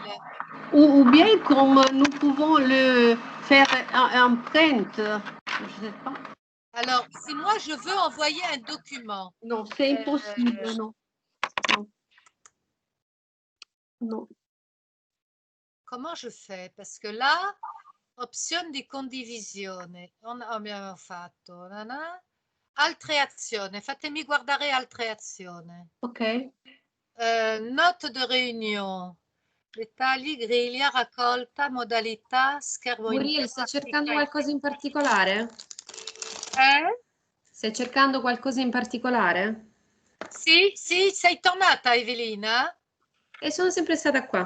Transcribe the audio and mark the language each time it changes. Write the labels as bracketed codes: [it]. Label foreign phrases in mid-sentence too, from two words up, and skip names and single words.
[fr] Ou bien comme nous pouvons le faire en print. Je ne sais pas. Alors, si moi je veux envoyer un document, Non, c'est impossible, non. Non. Non. comment je fais? Parce que là, [it] opzione di condivisione, abbiamo fatto, altre azioni, fatemi guardare altre azioni. Ok. [fr] Note de réunion, [it] dettagli, griglia, raccolta, modalità, schermo Muriel, stai cercando qualcosa in particolare? Stai cercando qualcosa in particolare? Sì, sei tornata Evelina? E sono sempre stata qua.